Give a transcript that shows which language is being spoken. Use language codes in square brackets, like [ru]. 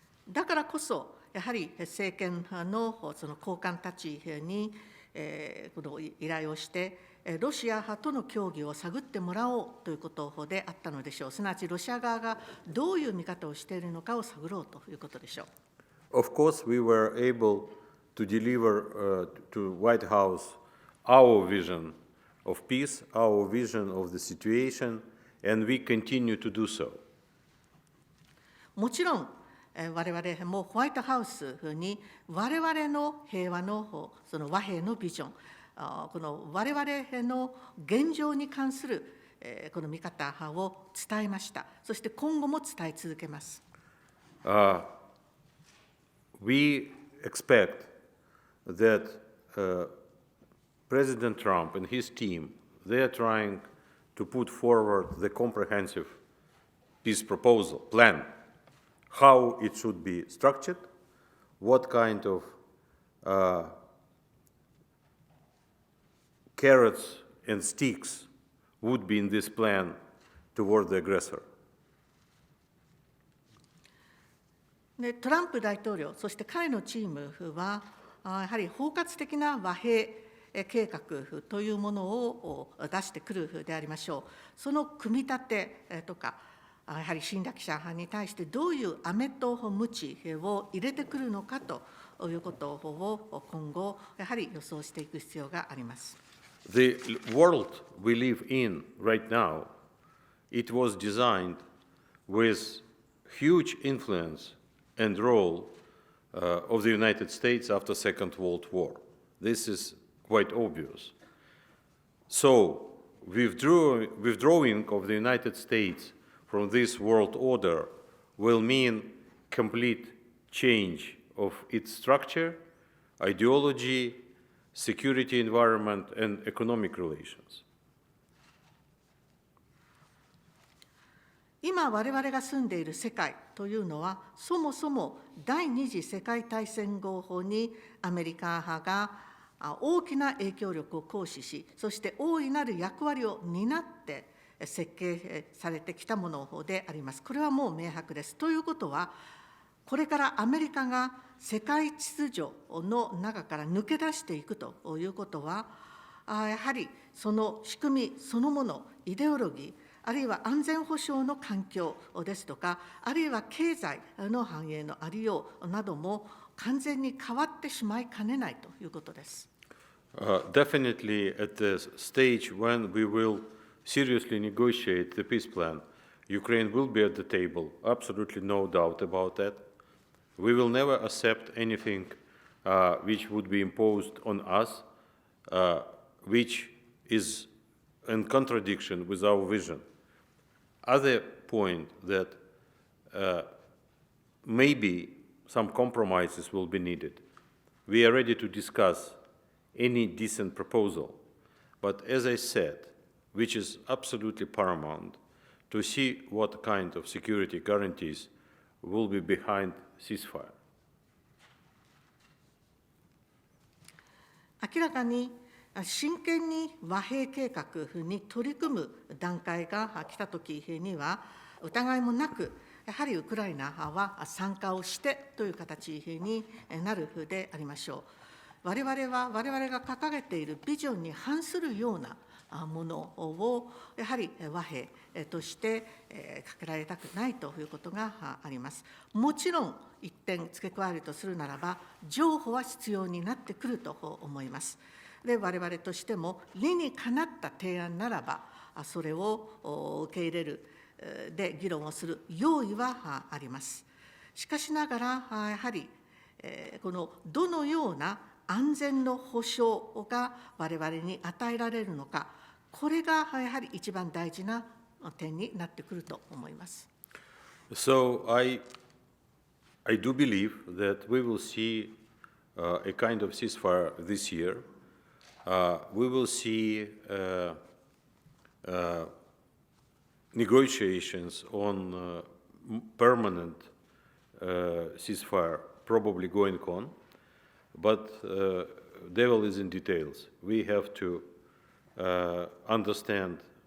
[ja] だからこそ、やはり政権のその高官たちに、この依頼をして、ロシア派との協議を探ってもらおうということであったのでしょう。すなわち、ロシア側がどういう見方をしているのかを探ろうということでしょう。 [en] Of course, we were able to deliver to White House our vision of peace, our vision of the situation, and we continue to do so. [ja] もちろん、我々もホワイトハウスに我々の平和のその和平のビジョン、この我々の現状に関するこの見方を伝えました。そして今後も伝え続けます。 [en] We expect that President Trump and his team, they are trying to put forward the comprehensive peace proposal, plan, how it should be structured, what kind of carrots and sticks would be in this plan toward the aggressor. [ja] でトランプ大統領、そして彼のチームは、やはり包括的な和平計画というものを出してくるでありましょう。その組み立てとか、やはり侵略者に対してどういう飴と鞭を入れてくるのかということを今後、やはり予想していく必要があります。 [en] The world we live in right now, it was designed with huge influence and role of the United States after Second World War. This is quite obvious. So, withdrawing of the United States from this world order will mean complete change of its structure, ideology, security environment, and economic relations. [ja] 今我々が住んでいる世界というのは、そもそも第二次世界大戦後にアメリカ派が大きな影響力を行使し、そして大いなる役割を担って設計されてきたものであります。これはもう明白です。ということは、これからアメリカが世界秩序の中から抜け出していくということは、やはりその仕組みそのもの、イデオロギー、あるいは安全保障の環境ですとか、あるいは経済の繁栄のありようなども完全に変わってしまいかねないということです。 [en] Definitely at the stage when we will seriously negotiate the peace plan, Ukraine will be at the table, absolutely no doubt about that. We will never accept anything which would be imposed on us, which is in contradiction with our vision. Other point that maybe some compromises will be needed. We are ready to discuss any decent proposal, but as I said, which is absolutely paramount, to see what kind of security guarantees will be behind ceasefire. [ja] 明らかに真剣に和平計画に取り組む段階が来たときには、疑いもなく、やはりウクライナは参加をしてという形になるでありましょう。我々が掲げているビジョンに反するようなものを、やはり和平としてかけられたくないということがあります。もちろん、一点付け加えるとするならば、譲歩は必要になってくると思います。で、我々としても理にかなった提案ならば、それを受け入れるで議論をする用意はあります。しかしながら、やはりこのどのような安全の保障が我々に与えられるのか、これがやはり一番大事な点になってくると思います。 [en] So I do believe that we will see a kind of ceasefire this year. We will see negotiations on permanent ceasefire probably going on, but devil is in details. We have to understand